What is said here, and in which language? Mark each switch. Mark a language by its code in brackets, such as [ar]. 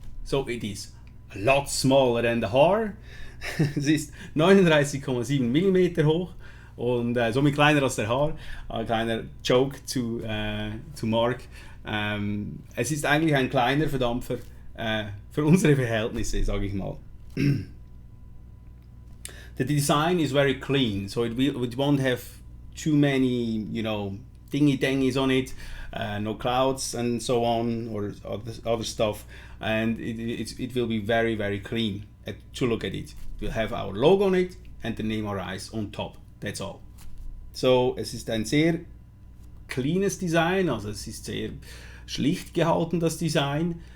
[en] So, it is a lot smaller than the Haar. [de] Es ist 39,7 mm hoch und somit kleiner als der Haar. Ein kleiner Joke zu Mark. Es ist eigentlich ein kleiner Verdampfer für unsere Verhältnisse, sage ich mal. [en] The design is very clean, so it won't have too many, dingy-dangies on it, no clouds and so on, or other stuff, and it will be very, very clean to look at it. We'll have our logo on it and the name Arise on top. That's all. [de] So, es ist ein sehr cleanes Design, also es ist sehr schlicht gehalten, das Design.